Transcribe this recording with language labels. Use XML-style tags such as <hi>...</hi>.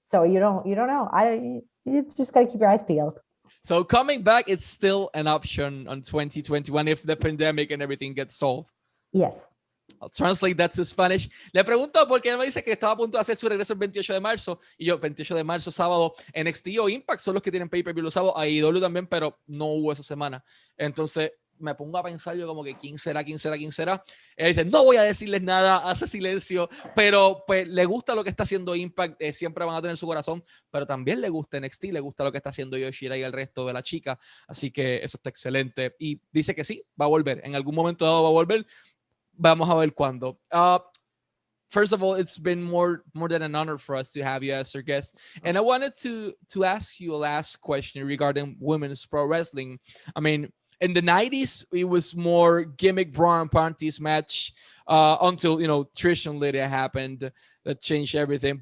<en>So you don't know. You just got to keep your eyes peeled. So coming back, it's still an option on 2021 if the pandemic and everything gets solved. Yes. I'll translate that to Spanish.</en> <es>Le pregunto por qué me dice que estaba a punto de hacer su regreso el 28 de marzo. Y yo, 28 de marzo, sábado, NXT o Impact son los que tienen pay-per-view los sábados. AEW también, pero no hubo esa semana. Entonces me pongo a pensar yo como que ¿quién será? Él dice, no voy a decirles nada, hace silencio, pero pues le gusta lo que está haciendo Impact, siempre van a tener su corazón, pero también le gusta NXT, le gusta lo que está haciendo Yoshida y el resto de la chica, así que eso está excelente, y dice que sí, va a volver, en algún momento dado va a volver, vamos a ver cuándo.</es> <en>First of all, it's been more than an honor for us to have you as our guest, and I wanted to ask you a last question regarding women's pro wrestling. I mean, in the 90s, it was more gimmick bra and panties match until, Trish and Lydia happened that changed everything.</en>